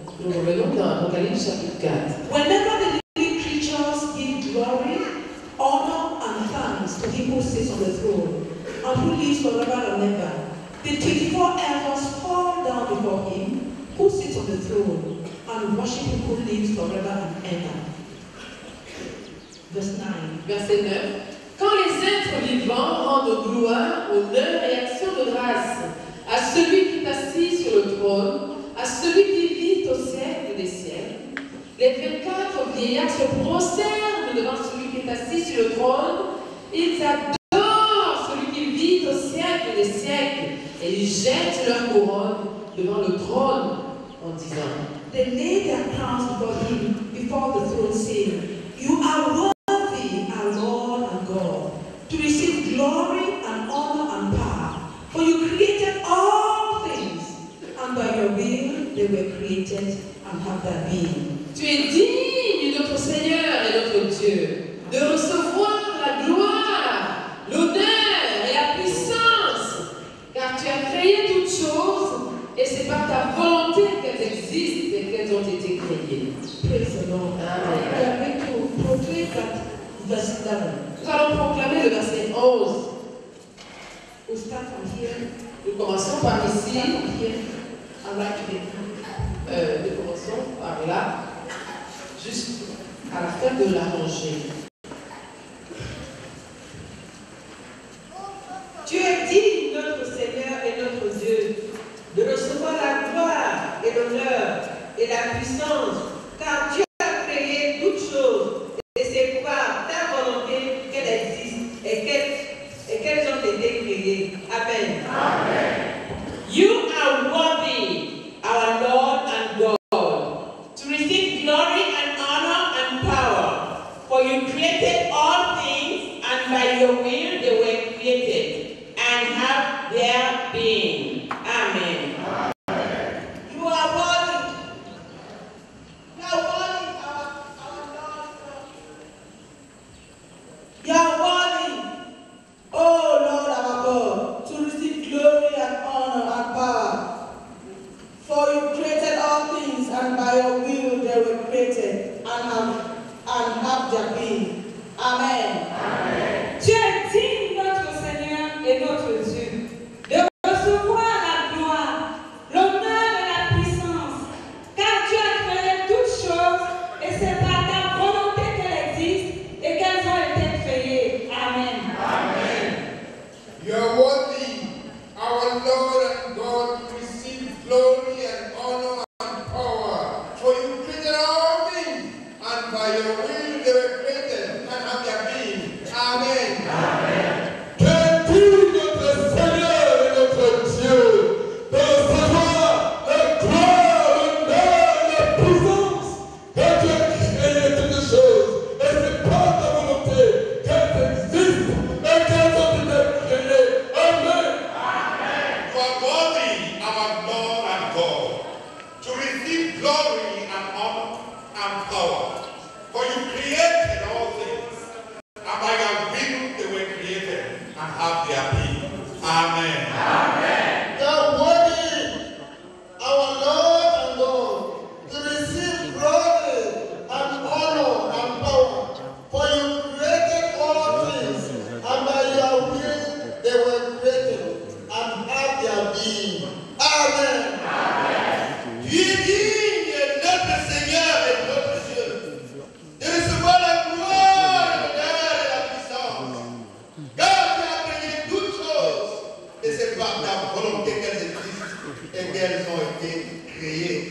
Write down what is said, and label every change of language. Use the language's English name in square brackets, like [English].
[French] nous revenons dans Apocalypse chapitre 4. [English] Whenever the living creatures give glory, honor, and thanks to him who sits on the throne and who lives forever and ever, the 24 elders fall down before him who sits on the throne and worship him who lives forever and ever. Verse 9. [French] Verset 9. Quand les êtres vivants rendent gloire, honneur et action de grâce à celui qui est assis sur le trône, à celui qui vit au siècle des siècles, les 24 vieillards se prosternent devant celui qui est assis sur le trône, ils adorent celui qui vit au siècle des siècles, et ils jettent leur couronne devant le trône en disant, [English] They lay their crowns before the throne, saying, You are worthy, our Lord and God, to receive glory and honor and power. For you created all things, and by your will they were created and have their being. [French] Tu es digne, notre Seigneur et notre Dieu, de recevoir la gloire, l'honneur et la puissance, car tu as créé toutes choses, et c'est par ta volonté qu'elles existent et qu'elles ont été créées. [English] Praise the Lord. Amen. We are going to proclaim that verse 11. [French] Nous allons proclamer le verset 11. [English] We start from here. [French] Nous commençons par ici, [English] From here and right to the [French] nous commençons par là, jusqu'à la fin de la rangée. Tu es digne, notre Seigneur et notre Dieu, de recevoir la gloire et l'honneur et la puissance, car tu as créé toutes choses, et c'est par ta volonté qu'elles existent et qu'elles ont été créées. [English] Amen. Amen. You are worthy, our Lord and God, to receive glory and honor and power, for you created all things, and by your will they were created and have their being. Amen. You are worthy. You are worthy, our Lord. You are worthy, oh Lord our God, to receive glory and honor and power. For you created all things, and by your will they were created and have their being. Amen. Amen. [French] Tu es digne, notre Seigneur et notre Dieu, de recevoir la gloire, l'honneur et la puissance, car tu as créé toutes choses, et c'est par ta volonté qu'elles existent et qu'elles ont été créées. [English] Amen. Amen. You are worthy, our Lord and God, to receive glory and honor and power. For you created all things, and by your will they were created and have their being. Amen. Amen. [French] Que dit notre Seigneur et notre Dieu de recevoir la gloire, l'honneur et la puissance, car tu as créé toutes choses, et c'est par ta volonté qu'elles existent et qu'elles ont été créées. [English] Amen. You are worthy, our Lord and God, to receive glory and honor and power. For you created all things, and by your will they were created and have their being. Amen. Amen. You are worthy, our Lord and God, to receive glory and honor and power. For you created all things, and by your will they were created and have their being. Amen. [French] Tu es digne, notre Seigneur et notre Dieu, de recevoir la gloire, l'honneur et la puissance. Car tu as créé toutes choses, et c'est par ta volonté qu'elles existent et qu'elles ont été créées.